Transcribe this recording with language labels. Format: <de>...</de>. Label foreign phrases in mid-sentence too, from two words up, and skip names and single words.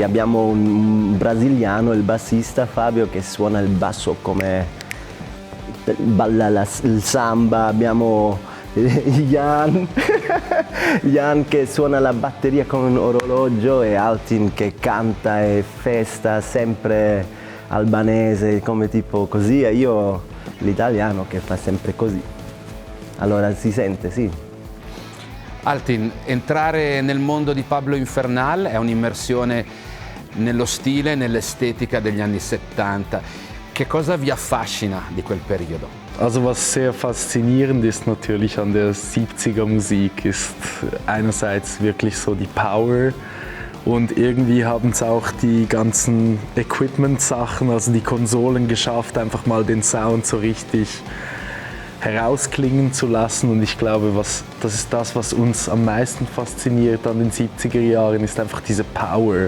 <it>Abbiamo un brasiliano, il bassista Fabio, che suona il basso come balla il samba, abbiamo Jan che suona la batteria come un orologio e Altin che canta e festa sempre albanese, come tipo così, e io l'italiano che fa sempre così. Allora si sente, sì. Altin, entrare nel mondo di Pablo Infernal è un'immersione nello stile e nell'estetica degli anni 70. Che cosa vi affascina di quel periodo?</it> <de>Also was sehr faszinierend ist natürlich an der 70er Musik, ist einerseits wirklich so die Power und irgendwie haben es auch die ganzen Equipment-Sachen, also die Konsolen geschafft, einfach mal den Sound so richtig herausklingen zu lassen, und ich glaube, das ist das, was uns am meisten fasziniert an den 70er Jahren, ist einfach diese Power.</de>